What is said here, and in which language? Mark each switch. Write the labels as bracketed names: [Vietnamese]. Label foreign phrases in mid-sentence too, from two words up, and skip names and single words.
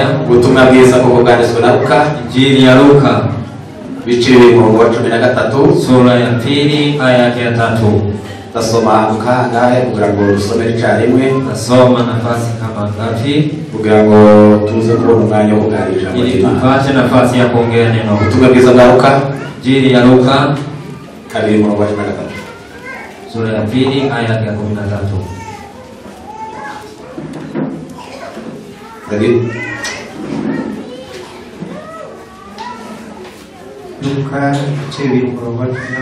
[Kinyarwanda] Ubutumwa bwiza bw'ubwanditswe na Luka, [Swahili] Injili ya Luka [Kinyarwanda] bice umurongo wa 13, [Swahili] sura ya 2 aya ya 3. [Kinyarwanda] Tasoma kangahe kugira ngo dusome icyarimwe? [Swahili] Tasoma nafasi kama ngapi [Kinyarwanda] kugira ngo tuze kubona umwanya wo kuganira [Swahili] ili tupate nafasi ya kuongea neno. [Kinyarwanda] Ubutumwa bwiza bwa Luka, [Swahili] Injili ya Luka [Kinyarwanda] kabiri umurongo wa 13, [Swahili] sura ya 2 aya ya 13. [Kinyarwanda] Luka cebiri umurongo wa 13.